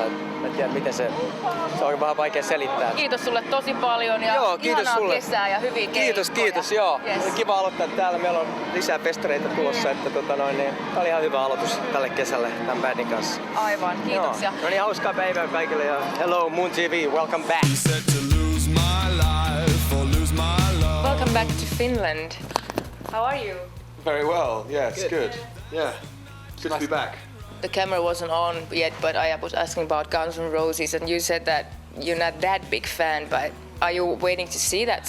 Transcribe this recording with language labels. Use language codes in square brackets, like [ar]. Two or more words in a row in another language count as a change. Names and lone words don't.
[fi] Mä tiedän miten se on vähän vaikea selittää. Kiitos sulle tosi paljon ja joo, kiitos ihanaa sulle. Kesää ja hyviä keikkoja. Kiitos, joo. Yes. Kiva aloittaa täällä. Meillä on lisää festareita tulossa, että tää oli ihan hyvä aloitus tälle kesälle tämän bändin kanssa. Aivan, kiitoksia. No niin, hauskaa päivää kaikille ja [en] hello Moon TV, welcome back. Welcome back to Finland. How are you? Very well, yeah, it's good. Yeah, good to be back. The camera wasn't on yet, but I was asking about Guns N' Roses, and you said that you're not that big fan, but are you waiting to see that?